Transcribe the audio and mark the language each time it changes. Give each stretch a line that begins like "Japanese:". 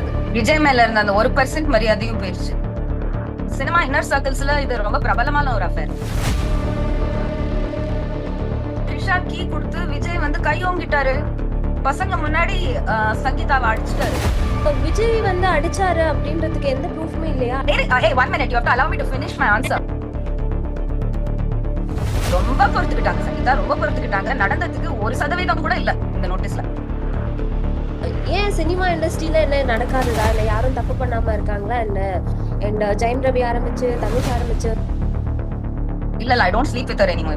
Tamil: அது விஜய் மேல இருந்த அந்த 1% மரியாதையும் போயிடுச்சு. சினிமா இன்னர் சர்க்கிள்ஸ்ல இது ரொம்ப பிரபலமான ஒரு அஃபேர். ட்ரிஷா கீ கொடுத்து விஜய் வந்து கை ஓங்கிட்டாரு. பசங்க முன்னாடி சங்கீதாவை அடிச்சிட்டாரு. விஜய் வந்து அடிச்சாரு அப்படின்றதுக்கு எந்த ப்ரூஃப்மே இல்லையா?
English: One minute, you have to allow me to finish my answer.
Tamil: ரொம்ப பொறுத்துக்கிட்டாங்க சங்கீதா, ரொம்ப பொறுத்துக்கிட்டாங்க. நடந்ததுக்கு 1% கூட இல்ல இந்த நோட்டீஸ்ல. ஏன் சினிமா இண்டஸ்ட்ரியில என்ன நடக்காதுதா, இல்ல யாரும் தப்பு பண்ணாம இருக்காங்களா என்ன? அண்ட் ஜெயம் ரவி ஆரம்பிச்சு தனுஷ் ஆரம்பிச்சு இல்ல
English: I don't sleep with her anymore.